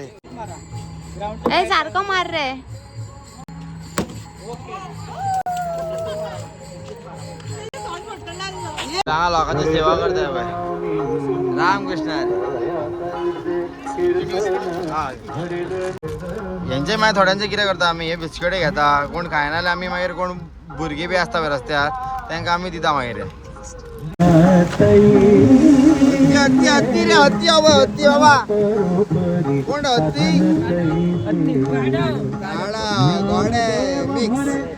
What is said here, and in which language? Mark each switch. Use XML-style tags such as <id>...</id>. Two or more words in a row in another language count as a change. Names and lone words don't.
<mr>ए सारखं मार रे. चांगला लोकांची सेवा करताय बाय.</mr> <kok>रामकृष्ण यांचे मागीर थोड्यांचे कितें करता आमी हे बिस्किटे घेता. कोण खायना जाल्यार आमी मागीर कोण भुरगीं बी आसता पळय रस्त्यार तांकां आमी दिता मागीर.</kok> <mr>हत्ती हत्ती रे हत्ती बाबा. हत्ती बाबा कोण हत्ती? गाडा गोडे मिक्स.</mr>